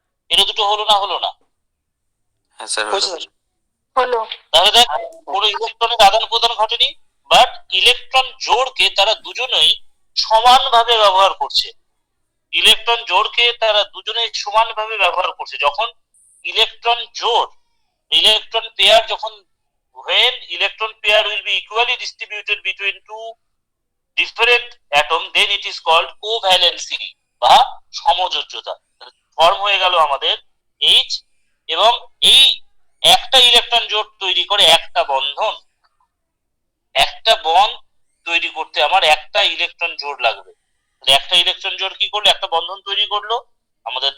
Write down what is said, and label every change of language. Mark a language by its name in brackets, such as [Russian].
[Bangla] এরও দুটো হলো না? হলো না। হ্যাঁ স্যার হয়েছে হলো। স্যার। হলো। তাহলে দেখ কোনো ইলেকট্রনের আদান প্রদান ঘটেনি, বাট ইলেকট্রন জোড়কে তারা দুজনেই সমানভাবে ব্যবহার করছে। ইলেকট্রন জোড়কে তারা দুজনেই সমানভাবে ব্যবহার করছে। যখন ইলেকট্রন জোড়, ইলেকট্রন পেয়ার, যখন [English] when electron pair will be equally distributed between two different atom, then it is called covalency [Bangla] বা সমযোজ্যতা। ফর্ম হয়ে গেল আমাদের H, এবং এই একটা ইলেকট্রন জোড় তৈরি করে একটা বন্ধন, একটা বন্ড তৈরি করতে আমার একটা ইলেকট্রন জোড় লাগবে। একটা ইলেকট্রন জোড় কি করলো? একটা বন্ধন তৈরি করলো আমাদের।